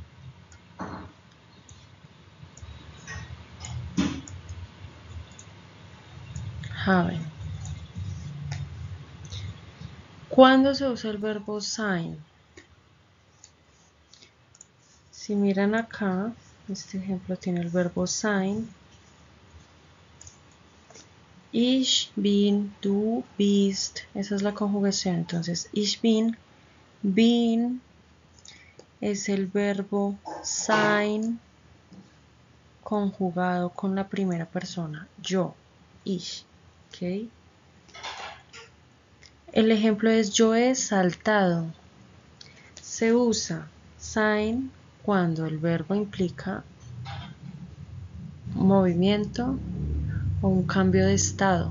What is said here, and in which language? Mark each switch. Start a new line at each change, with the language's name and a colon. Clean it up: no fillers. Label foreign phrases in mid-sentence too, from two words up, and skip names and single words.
Spanish: Haben. ¿Cuándo se usa el verbo sein? Si miran acá, este ejemplo tiene el verbo sein.
German: Ich bin, du bist.
Spanish: Esa es la conjugación. Entonces,
German: ich bin
Spanish: es el verbo sein conjugado con la primera persona, yo, ich. ¿Okay? El ejemplo es yo he saltado. Se usa sein cuando el verbo implica movimiento o un cambio de estado.